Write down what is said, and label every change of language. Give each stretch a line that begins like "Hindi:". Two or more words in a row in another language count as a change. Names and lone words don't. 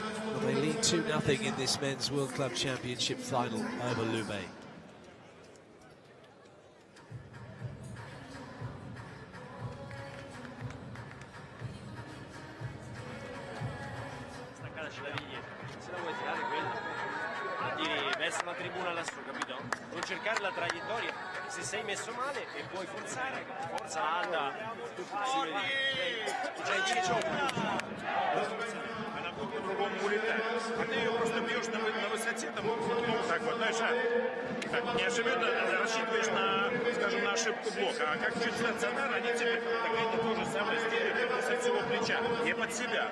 English: They lead 2-0 in this men's World Club Championship final over Lube.
Italian: Staccata ce la vedi dietro. Se la vuoi tirare quella, la tiri verso la tribuna lassù, capito? Non cercare la traiettoria. Se sei messo male e puoi forzare, forza alta. Si vede. Già in
Russian: Она будет по-другому улетать. А ты ее просто бьешь на высоте, там, ну, так вот, знаешь, так, неожиданно рассчитываешь на, скажем, на ошибку блока. А как чуть стационар, они тебе так то же самое сделали со всего плеча, не под себя.